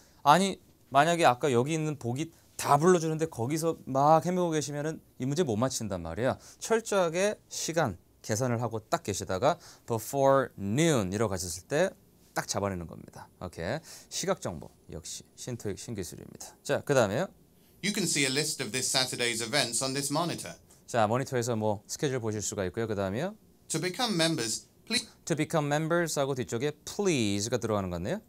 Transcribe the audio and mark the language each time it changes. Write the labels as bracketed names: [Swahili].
[Korean] 아니 만약에 아까 여기 있는 보기 다 불러주는데 거기서 막 헤매고 계시면은 이 문제 못 맞힌단 말이야. 철저하게 시간 계산을 하고 딱 계시다가 [English] before noon [Korean] 이라고 가셨을 때 딱 잡아내는 겁니다. 오케이. 시각 정보 역시 신토익 신기술입니다. 자, 그다음에요. [English] You can see a list of this Saturday's events on this monitor. [Korean] 자, 모니터에서 뭐 스케줄 보실 수가 있고요. 그다음에요. [English] To become members, To become members [Korean] 하고 뒤쪽에 please가 들어가는 건데요.